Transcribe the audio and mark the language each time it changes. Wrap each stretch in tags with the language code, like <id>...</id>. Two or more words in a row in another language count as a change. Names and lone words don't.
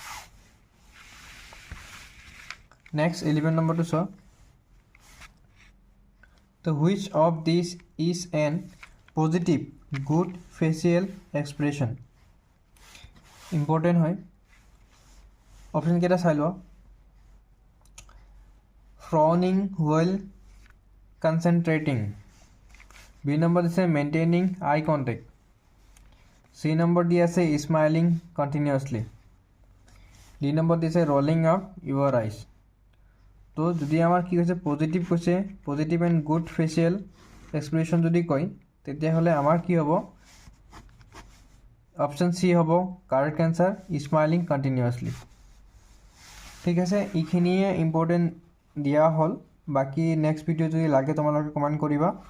<as>নেক্সট 11 নম্বৰটো চোৱা তো</as> <en>which of this is an positive good facial expression.</en> <as>ইম্পৰ্টেণ্ট হয়, অপশ্যনকেইটা চাই লোৱা</as> <en>frowning while concentrating,</en> <as>B number দিছে</as> <en>maintaining eye contact,</en> <as>C number দি আছে</as> <en>smiling continuously,</en> <as>D number দিছে</as> <en>rolling up your eyes।</en> <as>তো যদি আমাৰ কি কৈছে পজিটিভ কৈছে</as> <en>positive and good facial expression</en> <as>যদি কয় তেতিয়াহ'লে আমাৰ কি হ'ব অপশ্যন চি হ'ব</as> <en>correct answer smiling continuously.</en> <as>ঠিক আছে, এইখিনিয়ে ইম্পৰ্টেণ্ট দিয়া হ'ল, বাকী</as> <en>next video'</en> <as>যদি লাগে তোমালোকে কমেণ্ট কৰিবা।</as>